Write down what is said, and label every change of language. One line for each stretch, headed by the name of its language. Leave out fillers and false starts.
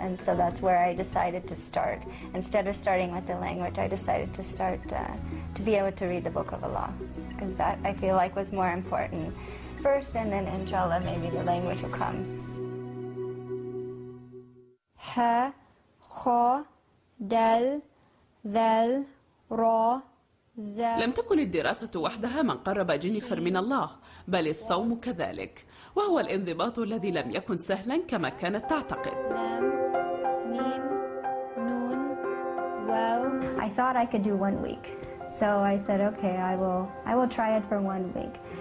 English: And so that's where I decided to start. Instead of starting with the language, I decided to start to be able to read the Book of Allah, because that I feel like was more important first, and then inshallah maybe the language will come. Ha, kha, dal,
Arabic: ذال را زا. لم تكن الدراسة وحدها من قرب جينيفر من الله، بل الصوم كذلك، وهو الانضباط الذي لم يكن سهلا كما كانت تعتقد. لام ميم نون واو.
English: I thought I could do 1 week, so I said, okay, I will try it for 1 week.